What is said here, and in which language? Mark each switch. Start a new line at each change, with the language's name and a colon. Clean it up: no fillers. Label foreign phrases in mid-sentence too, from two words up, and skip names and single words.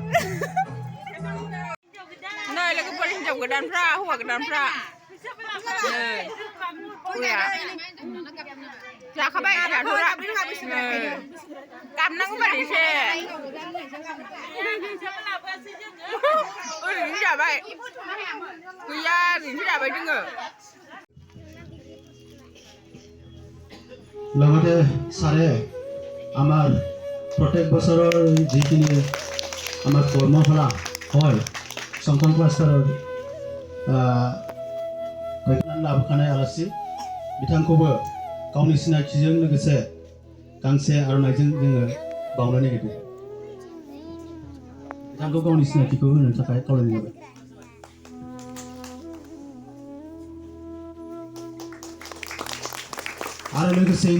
Bodo: नै लोगोफोर हिनजाव गोदानफ्रा हौवा गोदानफ्रा जाखाबाय गाबनांगौ बायदि एसे ओरैनो जाबाय गैया ओरैनो जाबाय जोङो
Assamese: লগতে ছাৰে আমাৰ প্ৰত্যেক বছৰৰ যিখিনি আমাৰ কৰ্মশালা হয় সংকল্প স্তৰৰ
Bodo: लाबोखानाय आलासि बिथांखौबो गावनि सिनायथिजों लोगोसे गांसे आर'नाइजों जोङो बावनो नागिरदों बिथांखौ गावनि सिनायथिखौ होनो थाखाय खावलायनाय जाबाय आरो लोगोसेयैनो